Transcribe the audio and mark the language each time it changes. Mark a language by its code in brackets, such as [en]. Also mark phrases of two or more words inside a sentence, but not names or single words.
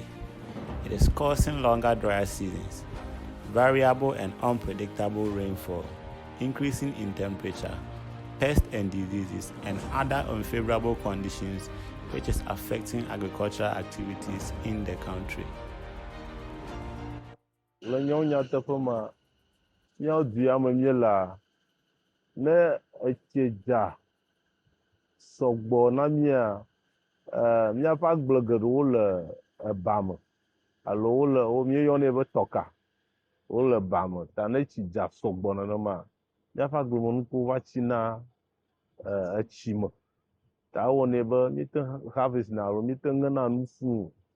[en] It is causing longer dry seasons, variable and unpredictable rainfall, increasing in temperature, pests and diseases, and other unfavorable conditions which is affecting agricultural activities in the country. [ee] Ne etsedza sɔgbɔ na mia míaƒe agble geɖewo le eba me alo wo míeyɔnɛ be tɔka wole ba me ta ne tsi dza sɔgbɔ nenema míaƒe agblemenukuwo va tsina etsi me ta ewɔnɛ be míete harvest na alo míete ŋena nu fũu